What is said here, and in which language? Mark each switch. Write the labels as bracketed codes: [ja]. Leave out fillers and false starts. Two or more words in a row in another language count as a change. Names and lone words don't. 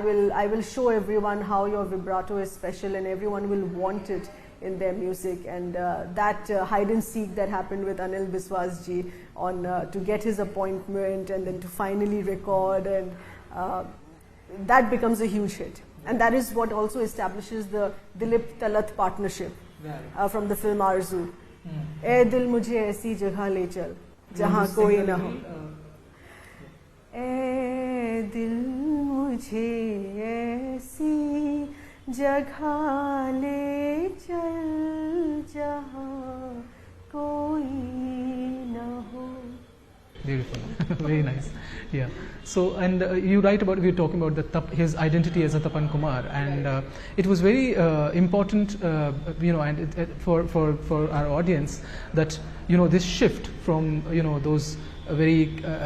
[en] will show everyone how your vibrato is special and everyone will want it in their music, and that hide and seek that happened with Anil Biswas ji on to get his appointment and then to finally record, and that becomes a huge hit, and that is what also establishes the Dilip Talat partnership from the film Arzu. [hi] "ऐ दिल मुझे ऐसी जगह ले चल जहाँ कोई न हो, ऐ दिल मुझे ऐसी जगह ले चल जहाँ कोई न हो." [en] beautiful. Very nice. Yeah. So, and you write about, we were talking about his identity as a Tapan Kumar, and it was very important, and for our audience, that this shift from those very